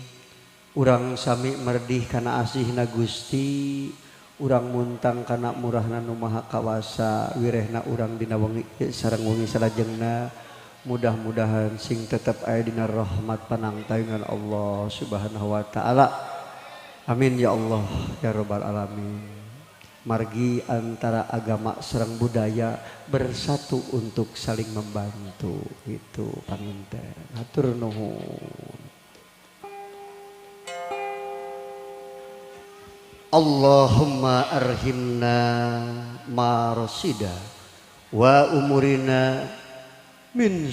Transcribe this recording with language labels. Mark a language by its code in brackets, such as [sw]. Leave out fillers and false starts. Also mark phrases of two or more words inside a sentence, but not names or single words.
[su] Urang sami merdih kana asihna Gusti, urang muntang kana murahna nu maha kawasa, wirehna urang dina wengi sareng wengi salajengna. Mudah-mudahan sing tetap aya dina rahmat panangtaungan Allah [ar] سبحانه وتعالى. آمين يا الله يا رب العالمين. [su] Margi antara agama sareng budaya [id] bersatu untuk saling membantu, [su] itu panginten. Hatur nuhun. [ar] اللهم ارحمنا مراصد وأمورنا من